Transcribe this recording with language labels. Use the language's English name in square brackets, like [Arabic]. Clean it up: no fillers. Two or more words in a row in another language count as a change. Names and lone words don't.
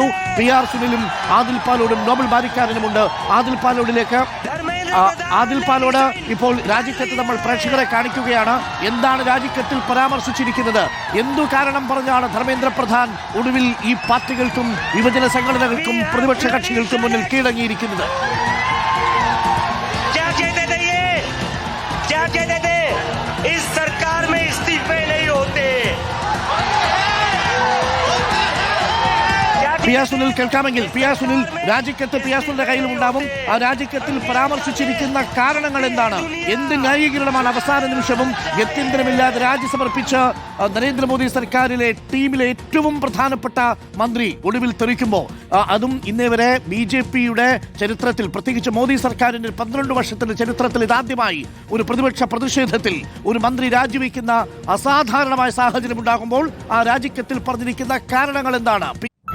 [Malayalam] PR സുനിലും ആദിൽ പാലോടും നോബൽ ബാരിക്കാരനുമുണ്ട്. ആദിൽ പാലോട്, ഇപ്പോൾ രാജിക്കത്ത് നമ്മൾ പ്രേക്ഷകരെ കാണിക്കുകയാണ്. എന്താണ് രാജിക്കത്തിൽ പരാമർശിച്ചിരിക്കുന്നത്? എന്തു കാരണം പറഞ്ഞാണ് ധർമ്മേന്ദ്ര പ്രധാൻ ഒടുവിൽ ഈ പാർട്ടികൾക്കും യുവജന സംഘടനകൾക്കും പ്രതിപക്ഷ കക്ഷികൾക്കും മുന്നിൽ കീഴടങ്ങിയിരിക്കുന്നത്? [Hindi] इस सरकार में इस्तीफे नहीं होते। क्या [Malayalam] പി ആർ സുനിൽ കേൾക്കാമെങ്കിൽ പി ആർ സുനിൽ രാജിക്കത്ത് പി ആർ സുനിലിന്റെ കയ്യിലും ഉണ്ടാവും. ആ രാജിക്കത്തിൽ പരാമർശിച്ചിരിക്കുന്ന കാരണങ്ങൾ എന്താണ്? എന്ത് ന്യായീകരണമാണ് അവസാന നിമിഷവും ഗത്യന്തരമില്ലാതെ രാജി സമർപ്പിച്ച നരേന്ദ്രമോദി സർക്കാരിലെ ടീമിലെ ഏറ്റവും പ്രധാനപ്പെട്ട മന്ത്രി ഒടുവിൽ തെറിക്കുമ്പോൾ, അതും ഇന്നേ വരെ ബി ജെ പിയുടെ ചരിത്രത്തിൽ, പ്രത്യേകിച്ച് മോദി സർക്കാരിന്റെ 12 വർഷത്തിന്റെ ചരിത്രത്തിൽ ഇതാദ്യമായി ഒരു പ്രതിപക്ഷ പ്രതിഷേധത്തിൽ ഒരു മന്ത്രി രാജിവെക്കുന്ന അസാധാരണമായ സാഹചര്യം ഉണ്ടാകുമ്പോൾ ആ രാജിക്കത്തിൽ പറഞ്ഞിരിക്കുന്ന കാരണങ്ങൾ എന്താണ്?